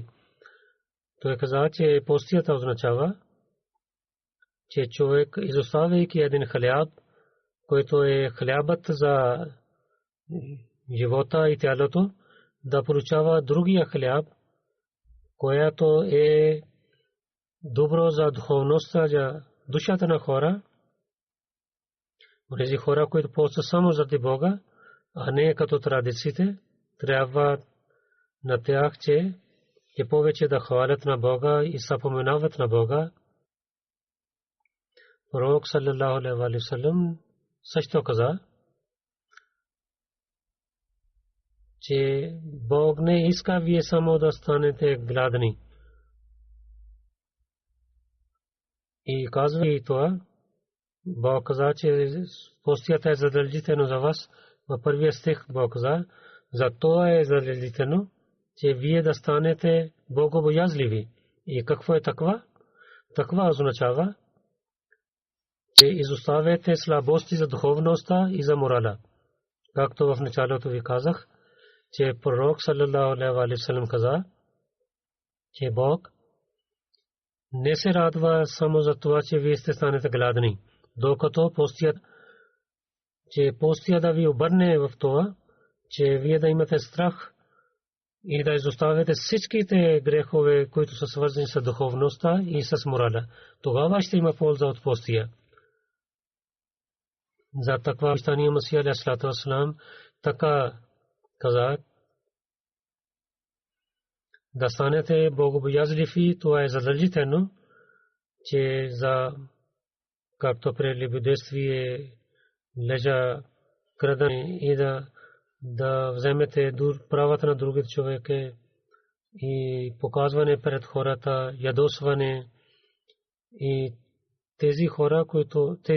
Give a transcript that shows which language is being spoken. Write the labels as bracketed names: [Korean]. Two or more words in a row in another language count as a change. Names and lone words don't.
[Bulgarian] Той каза, че постията означава, че човек, изоставяйки един хляб, който е хлябът за живота и тялото, да получава другия хляб, който е добро за духовността, за душата на хора. Тези хора, които постят само заради Бога, а не като традициите, трябва на тях, че повече да хвалят на Бога и съпоменават на Бога. Пророк [Arabic] صلى الله عليه وسلم [Bulgarian] също каза, че Бог не иска вие само да станете гладни. И казва и това, Бог каза, че постията е задължително за вас. В първия стих Бог каза, за това е задължително, че вие да станете богобоязливи. И какво е таква? Таква означава, че изоставяте слабости за духовността и за морала. Както в началото ви казах, че пророк [Arabic] صلى الله عليه وسلم [Bulgarian] каза, че Бог не се радва само за това, че вие сте станете гладни, докато постия да ви обърне в това, че вие да имате страх и да изоставяте всичките грехове, които са свързани с духовността и с морала. Тогава ще има полза от постия. За таква обещание Масия [Arabic] عليه الصلاة والسلام [Bulgarian] така каза, да станете богобоязливи, това е задължително, че за както прелюбодействие, лежа, крадене и да вземете правата на другите човека и показване пред хората, ядосване и тези хора, които